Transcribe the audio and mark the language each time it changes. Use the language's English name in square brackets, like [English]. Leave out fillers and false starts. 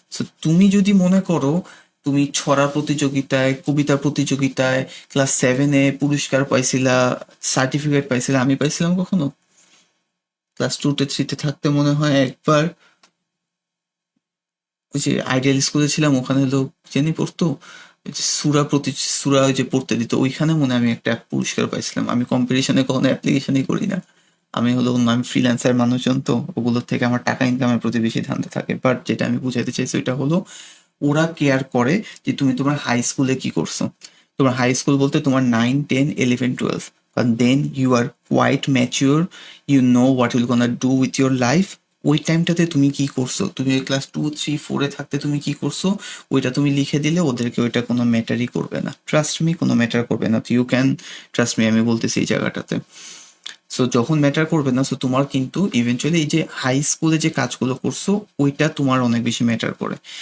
[Bangla] So তুমি যদি মনে করো তুমি ছড়া প্রতিযোগিতায়, কবিতা প্রতিযোগিতায় ক্লাস 7-এ পুরস্কার পাইছিলা, সার্টিফিকেট পাইছিলা, আমি পাইছিলাম কখনো ক্লাস 2-3-তে থাকতে মনে হয় একবার, ওই যে আইডিয়াল স্কুলে ছিলাম ওখানে লোক জেনে পড়তো, ওই যে সুরা ওই যে পড়তে দিত, ওইখানে মনে হয় আমি একটা পুরস্কার পাইছিলাম। আমি কম্পিটিশনে কখনো অ্যাপ্লিকেশনই করি না, আমি ফ্রিল্যান্সার মানুষজন, তো ওগুলোর থেকে আমার টাকা ইনকামের প্রতি বেশি ধান্দা থাকে। বাট যেটা আমি বুঝাইতে চাইছি ওইটা হলো ওরা কেয়ার করে যে তুমি তোমার হাই স্কুলে কি করছো। তোমার হাই স্কুল বলতে তোমার 9, 10, 11, 12, [English] but then you are quite mature, you know what you're gonna do with your life। [Bangla] ওই টাইমটাতে তুমি কি করছো, তুমি ক্লাস 2, 3, 4-এ থাকতে তুমি কি করছো, ওইটা তুমি লিখে দিলে ওদেরকে ওইটা কোনো ম্যাটারই করবে না। ট্রাস্ট মি, কোনো ম্যাটার করবে না। ইউ ক্যান ট্রাস্ট মি, আমি বলতেছি এই জায়গাটাতে। সো যখন ম্যাটার করবে না, সো তোমার কিন্তু ইভেনচুয়ালি এই যে হাই স্কুলে যে কাজগুলো করছো ওইটা তোমার অনেক বেশি ম্যাটার করে।